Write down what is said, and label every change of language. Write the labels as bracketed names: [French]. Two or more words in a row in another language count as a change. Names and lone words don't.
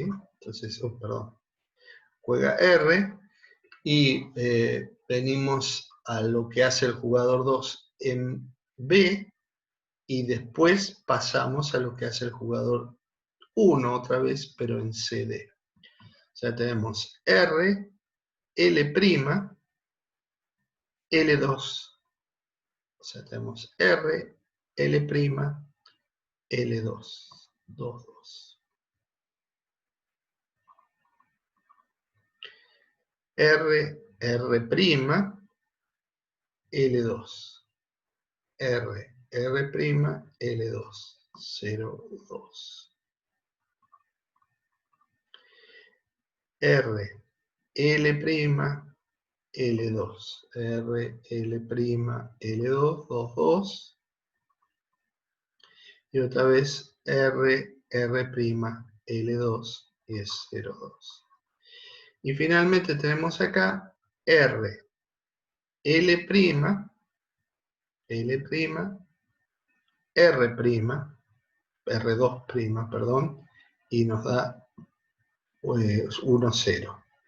[Spanish] Entonces, perdón, juega R y venimos a lo que hace el jugador 2 en B y después pasamos a lo que hace el jugador 1 otra vez, pero en CD. Ya tenemos R, L', L2. O sea, tenemos R, L', L2. 2, 2. R, R', L2. R, R', L2. 0, 2. R, L', L2. R, L', L2, 2, 2. Y otra vez R, R', L2 y es 0, 2. Y finalmente tenemos acá R, L', L', R', R2', perdón, y nos da pues 1, 0.